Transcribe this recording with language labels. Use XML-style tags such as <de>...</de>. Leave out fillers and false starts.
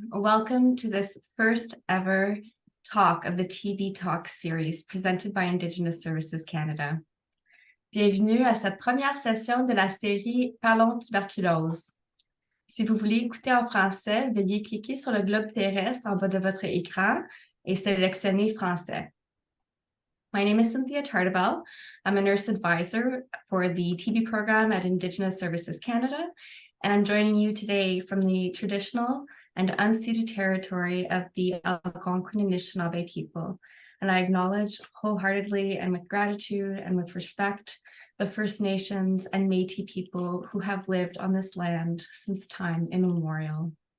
<en>Welcome to this first ever talk of the TB Talk series presented by Indigenous Services Canada.</en> <fr>Bienvenue à cette première session de la série Parlons tuberculose. Si vous voulez écouter en français, veuillez cliquer sur le globe terrestre en bas de votre écran et sélectionner français.</fr> <en>My name is Cynthia Tartabell. I'm a nurse advisor for the TB program at Indigenous Services Canada, and I'm joining you today from the traditional and unceded territory of the Algonquin and Anishinaabe people. And I acknowledge wholeheartedly and with gratitude and with respect the First Nations and Métis people who have lived on this land since time immemorial.</en>